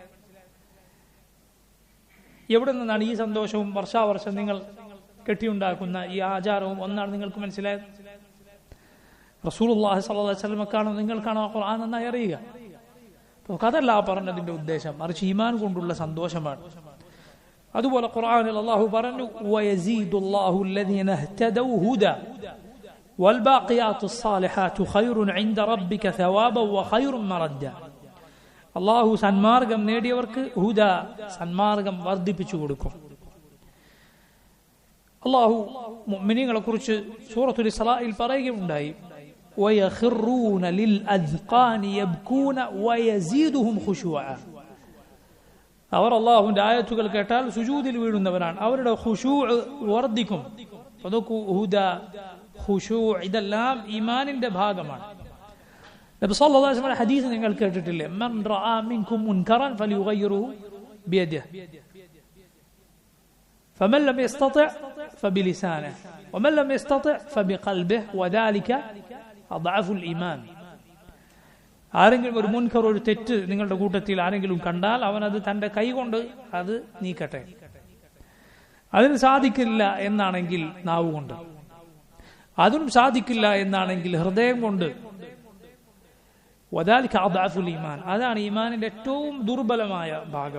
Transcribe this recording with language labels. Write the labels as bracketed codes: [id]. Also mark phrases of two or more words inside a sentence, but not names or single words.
[ml] എവിടെ നിന്നാണ് ഈ സന്തോഷവും വർഷാവർഷം നിങ്ങൾ കെട്ടിയുണ്ടാക്കുന്ന ഈ ആചാരവും ഒന്നാണ് നിങ്ങൾക്ക് മനസ്സിലായത്? [ar] رسول الله صلى الله عليه وسلم [ml] നിങ്ങൾക്കാണോ ഖുർആൻ നന്നായി അറിയുക? അതല്ല പറഞ്ഞതിന്റെ ഉദ്ദേശം, മറിച്ച് ഈമാൻ കൊണ്ടുള്ള സന്തോഷമാണ്. അതുപോലെ ഖുർആനിൽ അല്ലാഹു പറഞ്ഞു, [ar] ويزيد الله الذين اهتدوا هدى والباقيات الصالحات خير عند ربك ثوابا وخير مردا. [ml] അല്ലാഹു സന്മാർഗം നേടിയവർക്ക് ഹുദ, സന്മാർഗം വർദ്ധിപ്പിച്ചു കൊടുക്കും. അല്ലാഹു മുഅ്മിനീങ്ങളെ കുറിച്ച് സൂറത്തുൽ ഇസ്രായിൽ പറയുകയുണ്ടായി, [ar] ويخرون للأذقان يبكون ويزيدهم خشوعا. [ml] അവർ അല്ലാഹുവിന്റെ ആയത്തുകൾ കേട്ടാൽ സുജൂദിൽ വീഴുന്നവരാണ്, അവരുടെ ഖുശൂഅ് വർദ്ധിക്കും. അതൊക്കെ ഹുദ, ഖുശൂഅ് ഇതെല്ലാം ഈമാനിന്റെ ഭാഗമാണ്. നബി [ar] صلى الله عليه وسلم [ml] ഹദീസ് നിങ്ങൾ കേട്ടിട്ടില്ലേ? [ar] من رأى منكم منكرا فليغيره بيده فمن لم يستطع فبلسانه ومن لم يستطع فبقلبه وذلك أضعف الإيمان. [ml] ആരെങ്കിലും ഒരു മുൻകർ, ഒരു തെറ്റ് നിങ്ങളുടെ കൂട്ടത്തിൽ ആരെങ്കിലും കണ്ടാൽ അവൻ അത് തന്റെ കൈ കൊണ്ട് അത് നീക്കട്ടെ. അതിന് സാധിക്കില്ല എന്നാണെങ്കിൽ നാവ് കൊണ്ട്, അതിനും സാധിക്കില്ല എന്നാണെങ്കിൽ ഹൃദയം കൊണ്ട്. [ar] وذلك أضعف الإيمان, [ml] അതാണ് ഈമാനിന്റെ ഏറ്റവും ദുർബലമായ ഭാഗം.